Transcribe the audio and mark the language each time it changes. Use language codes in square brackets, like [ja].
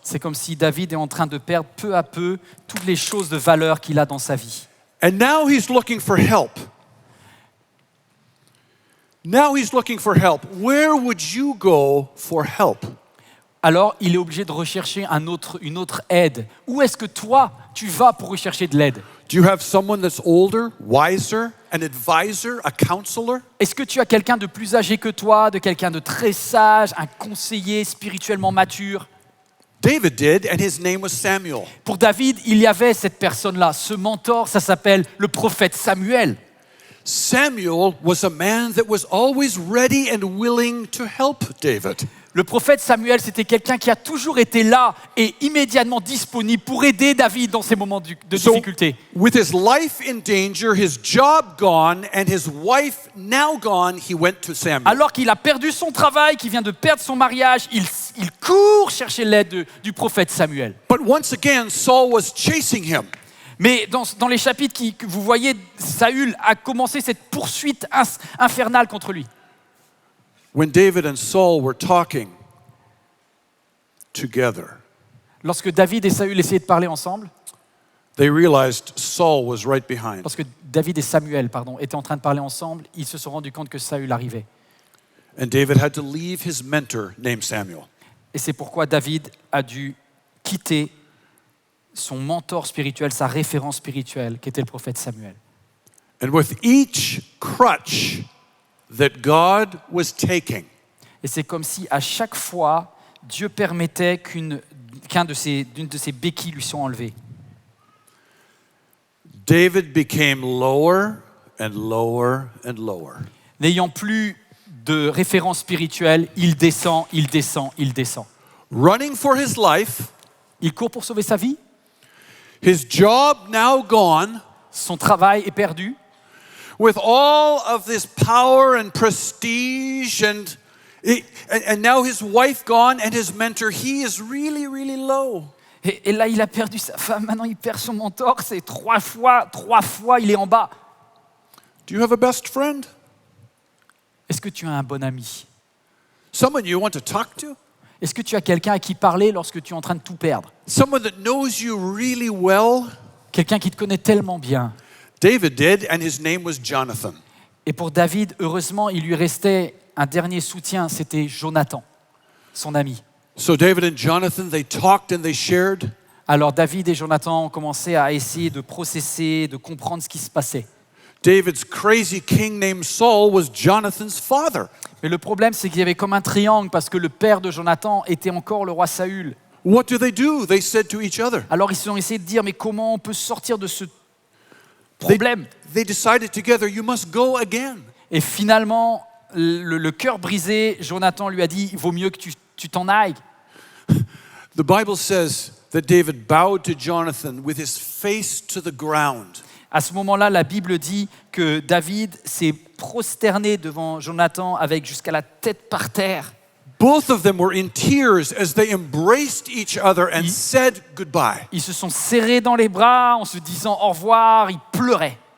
[fr] C'est comme si David est en train de perdre peu à peu toutes les choses de valeur qu'il a dans sa vie. [en] And now he's looking for help. Where would you go for help? [fr] Alors, il est obligé de rechercher une autre aide. Où est-ce que toi, tu vas pour rechercher de l'aide? [en] Do you have someone that's older, wiser, an advisor, a counselor? [fr] Est-ce que tu as quelqu'un de plus âgé que toi, de quelqu'un de très sage, un conseiller spirituellement mature? [en] David did, and his name was Samuel. [fr] Pour David, il y avait cette personne-là, ce mentor, ça s'appelle le prophète Samuel. [en] Samuel was a man that was always ready and willing to help David. [fr] Le prophète Samuel, c'était quelqu'un qui a toujours été là et immédiatement disponible pour aider David dans ces moments de difficulté. [en] With his life in danger, his job gone, and his wife now gone, he went to Samuel. [fr] Alors qu'il a perdu son travail, qu'il vient de perdre son mariage, il court chercher l'aide du prophète Samuel. [en] But once again, Saul was chasing him. [fr] Mais dans les chapitres que vous voyez, Saül a commencé cette poursuite infernale contre lui. [en] When David and Saul were talking together, [fr] Lorsque David et Saül essayaient de parler ensemble, [en] they realized Saul was right behind. [fr] lorsque David et Samuel, étaient en train de parler ensemble, ils se sont rendus compte que Saül arrivait. [en] And David had to leave his mentor named Samuel. [fr] Et c'est pourquoi David a dû quitter son mentor spirituel, sa référence spirituelle, qui était le prophète Samuel. [en] And with each crutch that God was taking, [fr] Et c'est comme si à chaque fois, Dieu permettait d'une de ses béquilles lui soit enlevée. [en] David became lower and lower and lower. [fr] N'ayant plus de référence spirituelle, il descend, il descend, il descend. [en] Running for his life, [fr] Il court pour sauver sa vie, [en] his job now gone, [fr] son travail est perdu, [en] with all of this power and prestige and now his wife gone and his mentor, he is really, really low. [fr] et là il a perdu sa femme, maintenant il perd son mentor, c'est trois fois il est en bas. [en] Do you have a best friend? [fr] Est-ce que tu as un bon ami? [en] Someone you want to talk to? [fr] Est-ce que tu as quelqu'un à qui parler lorsque tu es en train de tout perdre? [en] Someone that knows you really well? [fr] Quelqu'un qui te connaît tellement bien. [en] David did, and his name was Jonathan. [fr] Et pour David, heureusement, il lui restait un dernier soutien, c'était Jonathan, son ami. [en] So David and Jonathan, they talked and they shared. [fr] Alors David et Jonathan ont commencé à essayer de processer, de comprendre ce qui se passait. [en] David's crazy king named Saul was Jonathan's father. [fr] Mais le problème, c'est qu'il y avait comme un triangle parce que le père de Jonathan était encore le roi Saül. [en] What do? They said to each other. [fr] Alors ils ont essayé de dire, mais comment on peut sortir de ce problème? [en] They decided together, you must go again. [fr] Et finalement, le cœur brisé, Jonathan lui a dit, il vaut mieux que tu t'en ailles. [en] The Bible says that David bowed to Jonathan with his face to the ground. [fr] À ce moment-là, la Bible dit que David s'est prosterné devant Jonathan avec jusqu'à la tête par terre. [en] Both of them were in tears as they embraced each other and said goodbye. [fr] Ils se sont serrés dans les bras en se disant au revoir, ils pleuraient.